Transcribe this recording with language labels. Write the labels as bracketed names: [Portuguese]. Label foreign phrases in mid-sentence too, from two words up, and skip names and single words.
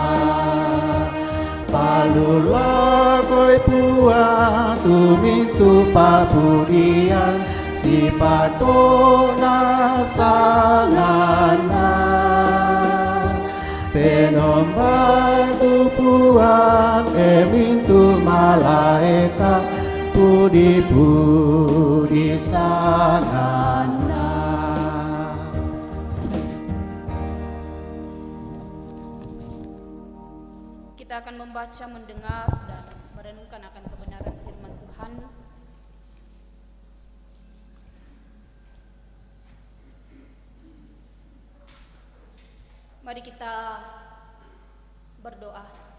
[Toraja-Sa'dan] Palulah koi puang tu mintu pabudian si patona sangana. Penombai tu puang mintu malaikat budi-budi sangana. [Indonesian] Kita akan membaca, mendengar, dan merenungkan akan kebenaran firman Tuhan. Mari kita berdoa.